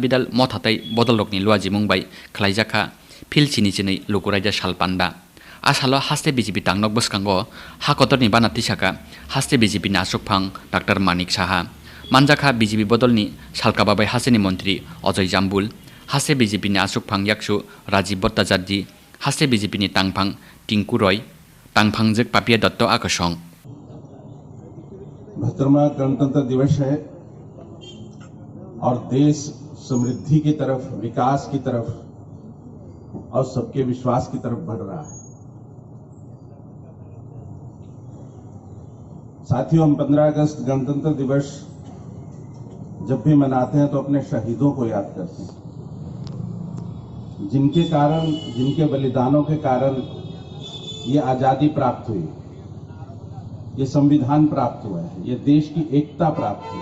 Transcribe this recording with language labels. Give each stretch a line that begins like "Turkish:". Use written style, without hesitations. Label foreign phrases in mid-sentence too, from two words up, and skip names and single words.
Kok Borok: बिदाल मथातै बदलरकनि लुवाजि मुंबाय खलाइजाखा फिलचिनि जिनै लुकुराइदा साल पान्दा आ सालो हास्ते बिजेपि तांनक बसकांगो हाकतरनि बानाति साका हास्ते बिजेपि नासुकफां डाक्टर मानिक साहा मानजाखा बिजेपि बदलनि सालकाबाबाय हासेनि मन्त्री अजय जाम्बुल हास्ते बिजेपि नासुकफां याक्सु राजीव भट्टाचार्य हास्ते बिजेपि नि तांफां टिंकु रॉय तांफांजक पापिया दत्त आकर्षण
Hindi: 72वां गणतंत्र दिवस है और देश समृद्धि की तरफ, विकास की तरफ और सबके विश्वास की तरफ बढ़ रहा है। साथियों, हम 15 अगस्त गणतंत्र दिवस जब भी मनाते हैं तो अपने शहीदों को याद करते हैं, जिनके कारण, जिनके बलिदानों के कारण ये आजादी प्राप्त हुई, ये संविधान प्राप्त हुआ है, ये देश की एकता प्राप्त हुई।